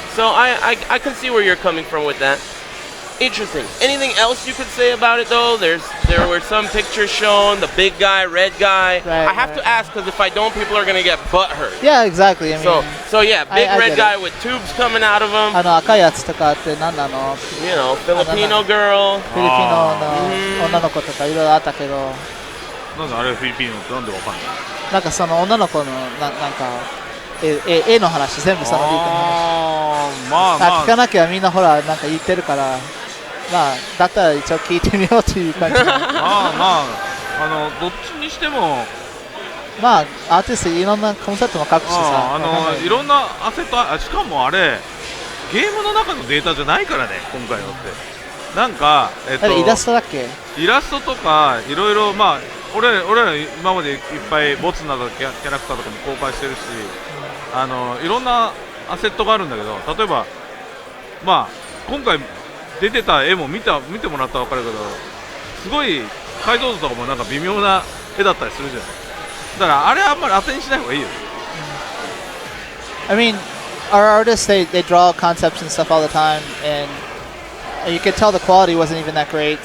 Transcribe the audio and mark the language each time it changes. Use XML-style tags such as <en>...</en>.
<en>So I can see where you're coming from with that. Interesting. Anything else you could say about it though? There were some pictures shown. The big guy, red guy. Right, I have to ask because if I don't, people are gonna get butthurt. Yeah, exactly. I mean, so yeah, big I red get guy it. with tubes coming out of him.</en> <ja>赤いやつとかって何なの？</ja> <en>You know, Filipino girl.</en> <ja>フィリピノの女の子とかいろいろあったけど、なんであれフィリピンのってなんでわかんない？なんかその女の子のなんか絵の話全部そのリークの話。まあまあ聞かなきゃみんなほらなんか言ってるから、まあだったら一応聞いてみようっていう感じ。まあどっちにしてもまあアーティストいろんなコンセプトも書くしさ、いろんなアセットしかもあれゲームの中のデータじゃないからね今回のって。なんかイラストだっけ？イラストとかいろいろまあ俺ら今までいっぱいボツなどキャラクターとかも公開してるし、いろんなアセットがあるんだけど、例えばまあ今回出てた絵も見てもらったら分かるけど、すごい解像度とかもなんか微妙な絵だったりするじゃない。だからあれあんまり当てにしない方がいいよ。</ja> <en>I mean, our artists they draw concepts and stuff all the time, and you could tell the quality wasn't even that great.</en>